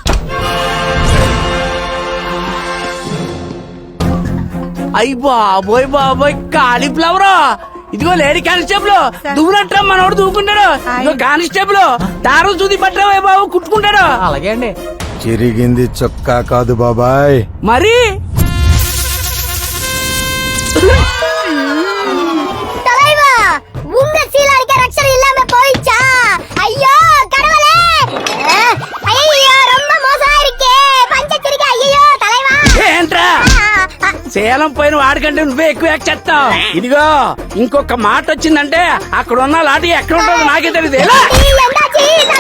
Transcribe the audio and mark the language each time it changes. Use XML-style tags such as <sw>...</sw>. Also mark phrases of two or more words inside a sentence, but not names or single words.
<te>అయ్యి బాబోయ్ బాబోయ్, కాలీఫ్లవర్. ఇదిగో</te> <en>lady constable,</en> <te>దువ్వునంటా మనోడు దూకుంటాడు. ఇదిగో కానిస్టేబుల్, దారం చూది పట్టరా బాబు, కుట్టుకుంటాడు. అలాగే అండి. చిరిగింది చొక్కా కాదు బాబాయ్, మరి</te> <ta>ஐயோ கடவுளே, ஐயோ ரொம்ப மோசமா இருக்கே, பஞ்சத்திரிக்க. ஐயோ தலைவா,</ta> <te>ఏంట్రా సేలం పోయిన వాడికంటే నువ్వే ఎక్కువ యాక్ట్ చేస్తావు. ఇదిగో ఇంకొక మాట వచ్చిందంటే అక్కడ ఉన్న లాఠీ ఎక్కడ ఉంటుందో నాకే తెలియదు.</te>